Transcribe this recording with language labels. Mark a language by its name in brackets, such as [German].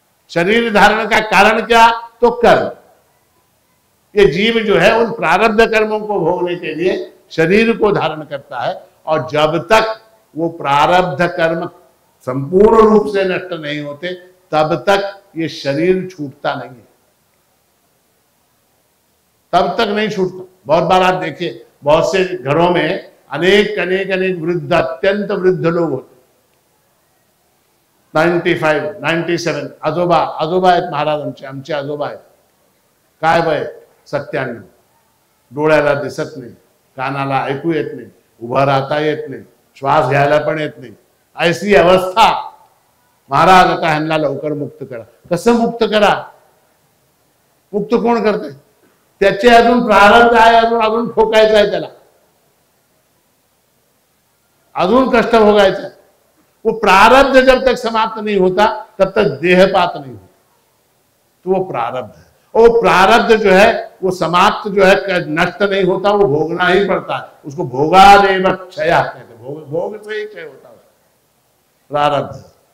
[Marathi] शरीर धारण का कारण क्या? तो कर्म। ये जीव जो है उन प्रारब्ध कर्मों को भोगने के लिए शरीर को धारण करता है, और जब तक वो प्रारब्ध कर्म संपूर्ण रूप से नष्ट नहीं होते तब तक ये शरीर छूटता नहीं है, तब तक नहीं छूटता। [Hindi] बहुत बार आप देखिए, बहुत से घरों में अनेक अनेक अनेक वृद्ध, अत्यंत वृद्ध लोग होते, [Marathi] 95, 97, आजोबा आहेत महाराज, आमचे आजोबा आहेत, काय वय 97, डोळ्याला दिसत नाही, कानाला ऐकू येत नाही, उभं राहता येत नाही, श्वास घ्यायला पण येत नाही, [Hindi] ऐसी अवस्था। [Marathi] महाराज आता ह्यांना लवकर मुक्त करा। कसं मुक्त करा? मुक्त कोण करते? त्याचे अजून प्रारब्ध आहे, अजून ठोकायचं आहे, त्याला अजून कष्ट भोगायचं है। [Hindi] वो प्रारब्ध जब तक समाप्त नहीं होता तब तक देहपात नहीं होता, तो वो प्रारब्ध है। वो प्रारब्ध जो है वो समाप्त जो है नष्ट नहीं होता, वो भोगना ही पड़ता है। उसको भोगादेव क्षय कहते हैं, भोग से ही क्षय होता है प्रारब्ध।